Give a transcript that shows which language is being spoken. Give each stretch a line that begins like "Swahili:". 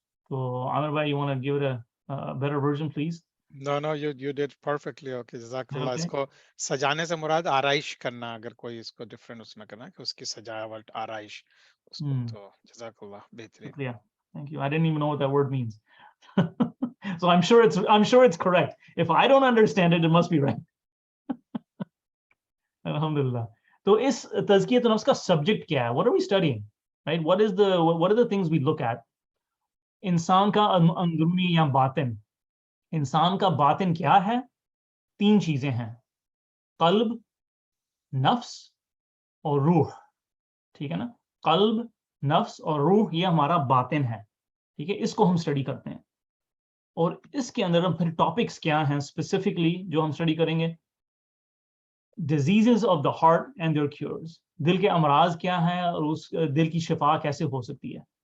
English: تو Aamir bhai you want to give it a better version please? No, you did perfectly. Okay, جزاک اللہ. Okay.
Urdu: اس کو سجانے سے مراد آرائش کرنا, اگر کوئی اس کو ڈفرینٹ اس میں کرنا کہ اس کی سجاوٹ, آرائش اس کو, تو جزاک اللہ, بہترین.
English: Yeah, thank you. I didn't even know what that word means. So I'm sure it's correct. If I don't understand it, it must be right. Alhamdulillah.
Urdu: تو اس تزکیۃ النفس کا سبجیکٹ کیا ہے؟
English: What are we studying? Right? What are the things we look at?
Urdu: انسان کا اندرونی یا باطن. انسان کا باطن کیا ہے؟ 3 چیزیں ہیں, قلب, نفس اور روح. ٹھیک ہے نا, قلب, نفس اور روح یہ ہمارا باطن ہے. ٹھیک ہے, اس کو ہم اسٹڈی کرتے ہیں. اور اس کے اندر ہم پھر ٹاپکس کیا ہیں اسپیسیفکلی جو ہم اسٹڈی کریں گے؟
English: diseases of the heart and their cures,
Urdu: دل کے امراض کیا ہیں اور اس دل کی شفا کیسے ہو سکتی ہے.